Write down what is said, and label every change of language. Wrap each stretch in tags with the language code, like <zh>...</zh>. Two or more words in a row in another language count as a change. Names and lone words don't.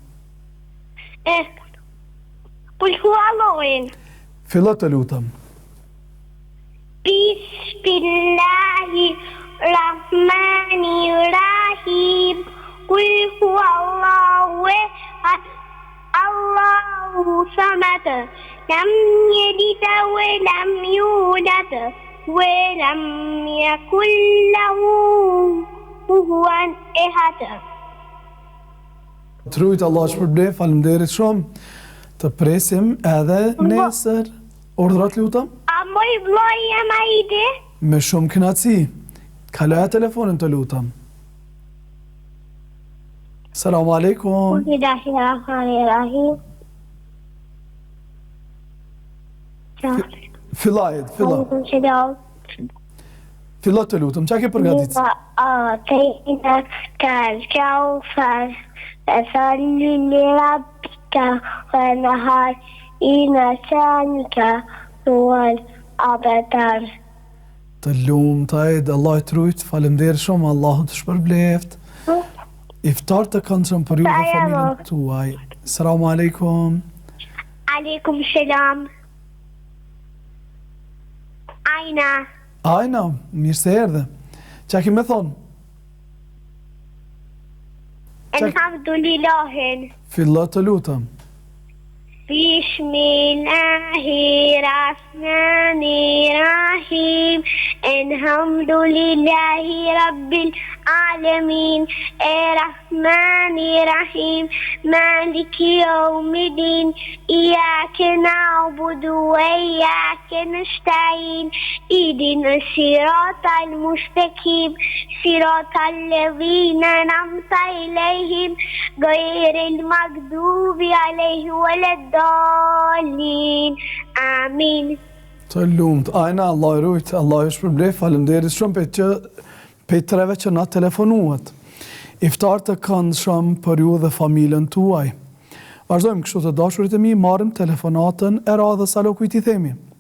<ar>قل هو الله.</ar> <sq>Fillo të lutem.</sq> <ar>Bismillahirrahmanirrahim. قل هو الله أحد. الله الصمد. لم يلد ولم يولد ولم يكن له كفوا أحد.</ar> <sq>Trujt Allah shpërblet, faleminderit shumë. Të presim edhe nesër. Ordrat lutem? A moj vllai jam Aidi? Me shumë kënaqësi. Kaloja telefonin të lutem.</sq> <ar>سلام عليكم. Bismillahirrahmanirrahim.</ar> <sq>Fillajt, fillo. Fillo të lutem, qa ke përgatit?</sq> <ar>وأعطيناك الكوثر فصل لربك وانحر إن شانك هو الأبتر.</ar> <sq>Të lumë, të ajde, Allah i trujt, falemderë shumë, Allahu të shpërbleft. Iftar të këndshëm për ju dhe familjen tuaj.</sq> <ar>سلام عليكم. عليكم السلام. Aina.</ar> <sq>Ajna, mirë se erdhe. Qa ki me thonë?</sq> <ar>Alhamdulillahin.</ar> <sq>Fillo të lutem.</sq> <ar>Bismillahirrahmanirrahim. الحمد لله رب العالمين. الرحمن الرحيم مالك يوم الدين. إياك نعبد وإياك نستعين. اهدنا الصراط المستقيم. صراط الذين أنعمت عليهم غير المغضوب عليهم ولا الضالين. Amin.</ar> <sq>Të lumt, ajna, Allah i rujt, Allah i shpërbleft, faleminderit shumë pe treve që na telefonuat. Iftar të këndshëm për ju dhe familjen tuaj. Vazhdojmë kështu të dashurit e mi, marrim telefonatën e radhës, alo kujt i themi?</sq>